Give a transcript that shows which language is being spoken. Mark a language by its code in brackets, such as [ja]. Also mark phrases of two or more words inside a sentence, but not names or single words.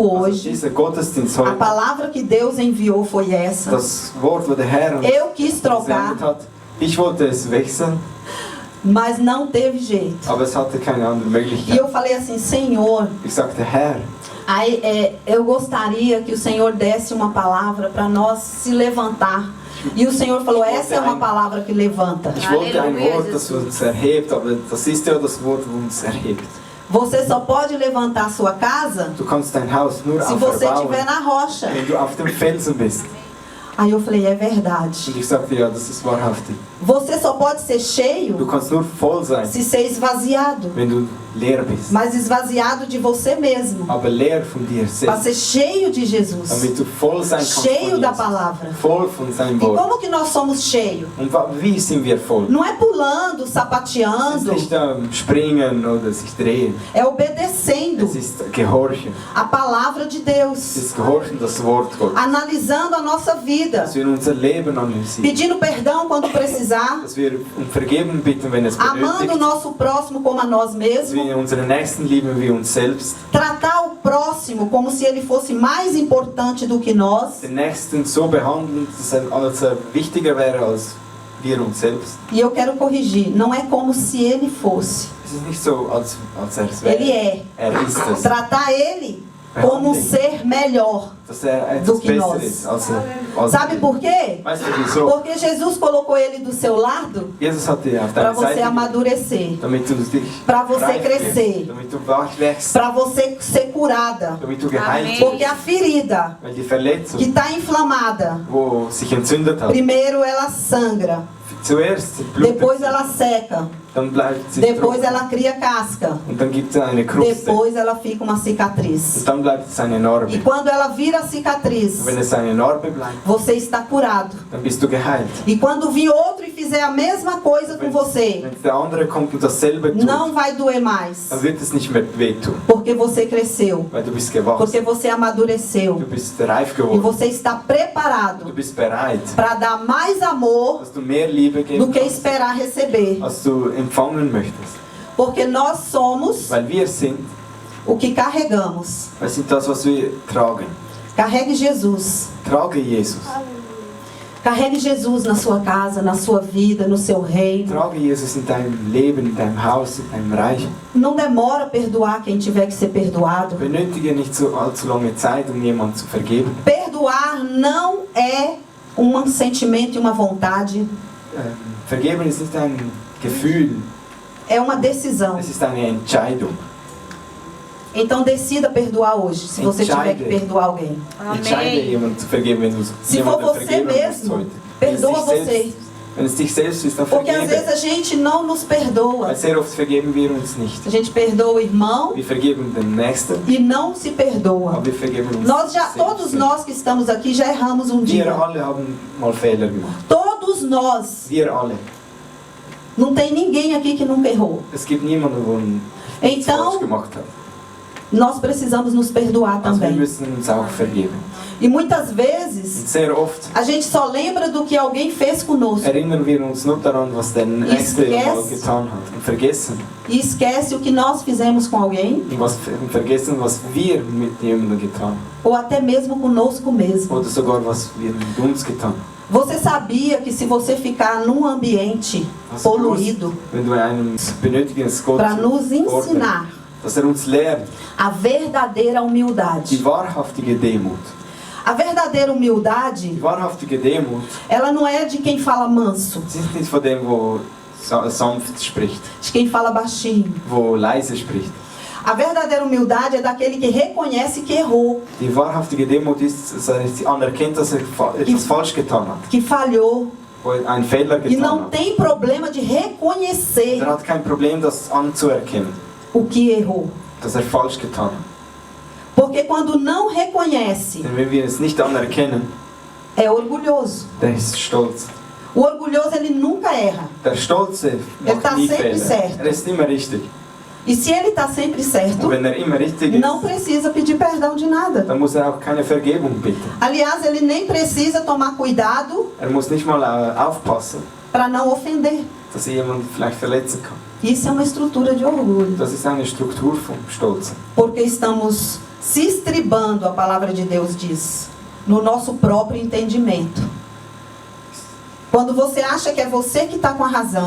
[de] Also [pt] hoje, [de] dieser Gottesdienst [pt] a [de] heute, [pt] palavra que Deus enviou foi essa. [de] das Wort, wo der Herr uns [pt] Eu quis trocar, [de] gesendet hat, ich wollte es wechseln, [pt] mas não teve jeito. [de] aber es hatte keine andere [pt] E [de] Möglichkeit. [pt] eu falei assim, Senhor, [de] Ich sagte, Herr, [pt] eu gostaria que o Senhor desse uma palavra para nós se levantar. E o Senhor falou, essa é uma palavra que levanta. [de] ich wollte ein Halleluja, Wort, das uns erhebt, aber das ist ja das Wort, das uns erhebt. [pt] Você só pode levantar a sua casa [de] Du kannst dein Haus nur [pt] se você [de] aufbauen, [pt] estiver na rocha. [de] wenn du auf dem Felsen bist. [pt] Aí eu falei, é verdade. [de] Und ich sagte, ja, das ist wahrhaftig. [pt] Você só pode ser [de] Du [pt] cheio [de] kannst nur voll sein, [pt] se ser esvaziado. [de] wenn du leer bist. [pt] Mas esvaziado de você mesmo. [de] Aber leer von dir [pt] Para [de] selbst, [pt] ser cheio de Jesus. [de] damit du voll sein kannst [pt] Cheio [de] von [pt] da [de] Jesus. [pt] palavra. [de] Voll von seinem [pt] E [de] Wort. [pt] como que nós somos cheios? [de] Und wie sind wir voll? [pt] Não é pulando, [de] Es ist [pt] sapateando. [de] nicht Springen oder sich drehen. [pt] É obedecendo [de] Es ist Gehorchen. [pt] a palavra de [de] Es [pt] Deus. [de] ist Gehorchen, das Wort Gottes. [pt] Analisando a nossa vida. [de] Dass wir unser Leben analysieren. [pt] Pedindo perdão quando precisar. [de] Dass wir um Vergebung bitten, wenn es [pt] Amando o [de] benötigt. [pt] nosso próximo como a nós [de] Dass [pt] mesmos. [de] wir unseren Nächsten lieben wie uns selbst. [pt] Tratar o próximo como se ele fosse mais importante do que nós. [de] Den Nächsten so behandeln, als wichtiger wäre als wir uns selbst. [pt] E eu quero corrigir. Não é como se ele fosse. [de] Es ist nicht so, als es [pt] Ele [de] wäre. [pt] é. [de] Ist es. [pt] Tratar ele como um ser melhor. [de] Dass etwas [pt] do que [de] besser [pt] nós. [de] ist als [pt] Sabe por quê? [de] Weißt du wieso? [pt] Porque Jesus colocou ele do seu lado [de] Jesus hat dir auf [pt] para [de] deine [pt] você [de] Seite, [pt] amadurecer, [de] damit du dich [pt] para você [de] reif [pt] crescer, [de] wirst, damit du wach wächst, [pt] para você ser curada. [de] damit du geheilt [pt] Amém. Porque [de] wirst. [pt] a ferida [de] Weil die Verletzung, [pt] que está inflamada, [de] wo sich entzündet hat, [pt] primeiro ela sangra, [de] zuerst blutet [pt] depois [de] sie, [pt] ela seca, [de] dann bleibt sie [pt] depois [de] trocken [pt] ela cria casca, [de] und dann gibt es eine Kruste [pt] depois ela fica uma cicatriz. [de] und dann bleibt es eine [pt] E [de] Narbe. [pt] quando ela vira cicatriz, [de] Und wenn es eine Narbe bleibt, [pt] você está curado. [de] dann bist du geheilt. [pt] E quando vir outro e fizer a mesma coisa com [de] Wenn [pt] você, [de] der andere kommt und dasselbe tut, [pt] não vai doer mais, [de] dann wird es nicht mehr wehtun, [pt] porque você cresceu, [de] weil du bist gewachsen, [pt] porque você amadureceu [de] du bist reif [pt] e [de] geworden, [pt] você está [de] du [pt] preparado [de] bist bereit, [pt] para dar mais amor [de] dass du mehr Liebe [pt] do [de] geben [pt] que [de] kannst, [pt] esperar receber, [de] als du empfangen möchtest. [pt] porque nós somos [de] Weil wir sind [pt] o que carregamos. [de] das, was wir tragen. [pt] Carregue Jesus. [de] Trage Jesus. [pt] Carregue Jesus na sua casa, na sua vida, no seu reino. [de] Trage Jesus in deinem Leben, in deinem Haus, in deinem Reich. [pt] Não demora a perdoar quem tiver que ser perdoado. [de] Benötige nicht so allzu lange Zeit, um jemanden zu vergeben. [pt] Perdoar não é um sentimento e uma vontade, [de] Vergeben ist nicht ein Gefühl, [pt] é uma decisão. [de] es ist eine Entscheidung. [pt] Então decida perdoar hoje, se você tiver que perdoar alguém. [de] Entscheide [pt] Amém. [de] jemanden zu vergeben, wenn du [pt] Se for [de] jemanden [pt] você [de] vergeben musst [pt] mesmo, [de] heute. [pt] perdoa [de] Wenn es dich [pt] você. [de] selbst- Wenn es dich selbst ist, dann [pt] Porque às vezes [de] vergebe. [pt] a gente não nos perdoa. [de] Weil sehr oft vergeben wir uns nicht. [pt] A gente perdoa o irmão [de] Wir vergeben den Nächsten, [pt] e não se perdoa. [de] aber wir vergeben uns [pt] Nós já, [de] selbst [pt] todos [de] nicht. [pt] nós que estamos aqui já erramos um [de] Wir [pt] dia. [de] alle haben mal Fehler gemacht. [pt] Todos nós. [de] Wir alle. [pt] Não tem ninguém aqui que nunca errou. [de] Es gibt niemanden, der nichts falsch [pt] Então, [de] gemacht hat. [pt] nós precisamos nos perdoar [de] Also wir [pt] também. [de] müssen uns auch vergeben. [pt] E muitas [de] Und [pt] vezes, [de] sehr oft [pt] a gente só lembra do que alguém fez conosco [de] erinnern wir uns nur daran, was der Nächste [pt] Esquece. [de] mal getan hat. Und vergessen. [pt] e esquece o que nós fizemos com alguém, [de] Und vergessen, was wir mit jemandem getan haben. [pt] ou até mesmo conosco mesmo. [de] Oder sogar, was wir mit uns getan haben. [pt] Você sabia que se você ficar num ambiente [de] Was du [pt] poluído, [de] tust, wenn du einen benötigen es Gott [pt] para nos [de] ordnen, [pt] ensinar [de] dass uns lehrt, [pt] a verdadeira [de] die [pt] humildade. [de] wahrhaftige Demut. [pt] A verdadeira humildade, [de] Die wahrhaftige Demut, [pt] ela não é de quem fala manso, [de] sie ist nicht von dem, wo sanft spricht, [pt] de quem fala baixinho. [de] wo leise spricht. [pt] A verdadeira humildade é daquele que reconhece que errou, [de] Die wahrhaftige Demut ist, dass er anerkennt, dass er etwas falsch getan hat, [pt] que falhou [de] wo er einen Fehler [pt] e [de] getan [pt] não [de] hat. [pt] tem problema de reconhecer [de] Er hat kein Problem, das anzuerkennen, [pt] o que errou. [de] dass er falsch getan hat. [pt] Porque quando não reconhece, [de] Denn wenn wir es nicht anerkennen, [pt] é orgulhoso. [de] der ist stolz. [pt] O orgulhoso, ele nunca erra. [de] Der Stolze [pt] Er tá [de] macht nie [pt] sempre [de] Fehler. [pt] certo. [de] Er ist immer richtig. [pt] E se ele está sempre certo, [de] Und wenn er immer richtig ist, [pt] não precisa pedir perdão de nada. [de] dann muss er auch keine Vergebung bitten. [pt] Aliás, ele nem precisa tomar cuidado [de] Er muss nicht mal aufpassen, [pt] para não ofender. [de] dass er jemanden vielleicht verletzen kann. [pt] Isso é uma estrutura de orgulho. [de] Das ist eine Struktur vom Stolzen. [pt] Porque estamos se estribando, a palavra de Deus diz, no nosso próprio entendimento. Quando você acha que é você que está com a razão,